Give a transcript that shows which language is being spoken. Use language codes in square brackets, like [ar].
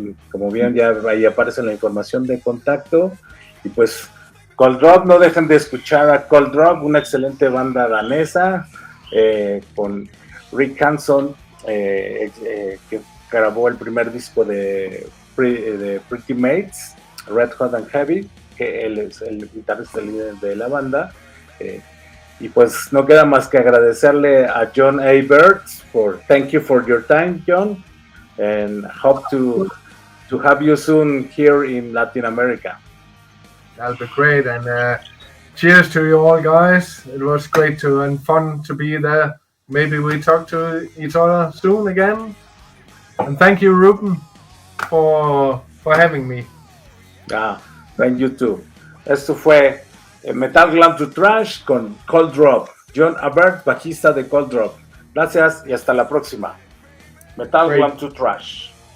[es] Como bien ya ahí aparece la información de contacto, y pues Cold Drop, no dejen de escuchar a Cold Drop, una excelente banda danesa, con Rick Hanson, que grabó el primer disco de Pretty Maids, Red Hot and Heavy, que él es el guitarrista líder de la banda. Y pues no queda más que agradecerle a John A. [en] Bertz thank you for your time, John, and hope to have you soon here in Latin America. That'll be great, and cheers to you all, guys. It was great and fun to be there. Maybe we talk to each other soon again. And thank you, Ruben, for having me. Thank you too. [es] Esto fue Metal Glam to Thrash con Cold Drop. John Bertz, bajista de Cold Drop. Gracias y hasta la próxima. Metal Glam to Thrash.